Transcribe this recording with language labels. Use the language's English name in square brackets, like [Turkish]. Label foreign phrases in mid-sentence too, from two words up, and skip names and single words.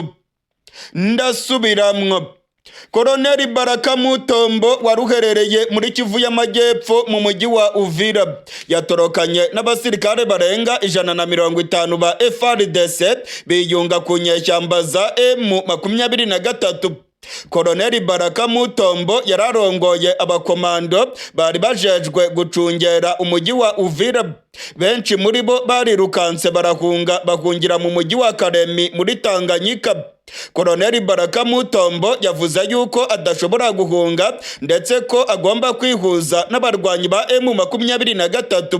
[Rundi] Ndasubiramwo. Koloneli Baraka Mutombo waruherereye muri Kivu y'Amajyepfo mu mujyi wa Uvira yatorokanye n'abasirikare barenga 150 ba FARDC biyunga ku nyeshyamba za M23. Koloneli Baraka Mutombo yararongoye abakomando bari bajejwe gucungera umujyi wa Uvira. Benshi muri bo barirukanse bahungira mu mujyi wa Karemi muri Tanganyika. Koloneli Baraka Mutombo yavuze yuko adashobora guhunga ndetse ko agomba kwihuza n'abarwanyi ba M23.